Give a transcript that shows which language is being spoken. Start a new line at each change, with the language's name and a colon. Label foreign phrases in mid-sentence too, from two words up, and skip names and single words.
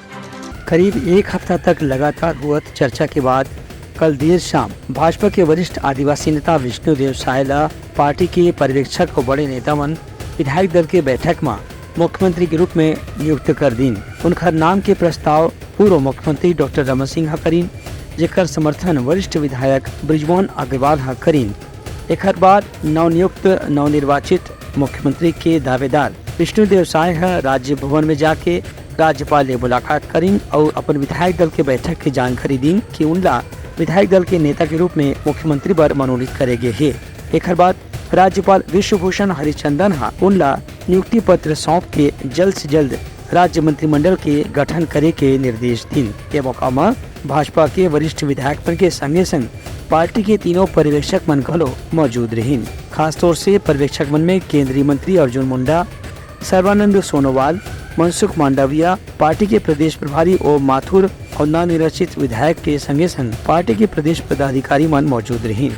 Chhattisgarhi: करीब एक हफ्ता तक लगातार हुआ चर्चा के बाद कल देर शाम भाजपा के वरिष्ठ आदिवासी नेता विष्णुदेव सायला पार्टी के पर्यवेक्षक और बड़े नेता मन विधायक दल के बैठक में मुख्यमंत्री के रूप में नियुक्त कर दीन। उनकर नाम के प्रस्ताव पूर्व मुख्यमंत्री डॉक्टर रमन सिंह करीन, जेकर समर्थन वरिष्ठ विधायक बृजमोहन अग्रवाल करीन। एक बाद नवनियुक्त नवनिर्वाचित मुख्यमंत्री के दावेदार विष्णुदेव साय राज्य भवन में जाके राज्यपाल से मुलाकात करीन और अपन विधायक दल के बैठक की जानकारी दी कि उनला विधायक दल के नेता के रूप में मुख्यमंत्री पर मनोनीत करेंगे है। एक बाद राज्यपाल विश्वभूषण हरिचंदन उनला नियुक्ति पत्र सौंप के जल्द से जल्द राज्य मंत्रिमंडल के गठन करे के निर्देश दिन। ये मौका में भाजपा के वरिष्ठ विधायक मन के संगे संग पार्टी के तीनों पर्यवेक्षक मन घलो मौजूद रहीन। खास तौर से पर्यवेक्षक मन में केंद्रीय मंत्री अर्जुन मुंडा, सर्बानंद सोनोवाल, मनसुख मांडविया, पार्टी के प्रदेश प्रभारी ओम माथुर और नवनिर्वाचित विधायक के संगे संग पार्टी के प्रदेश पदाधिकारी मन मौजूद रहीन।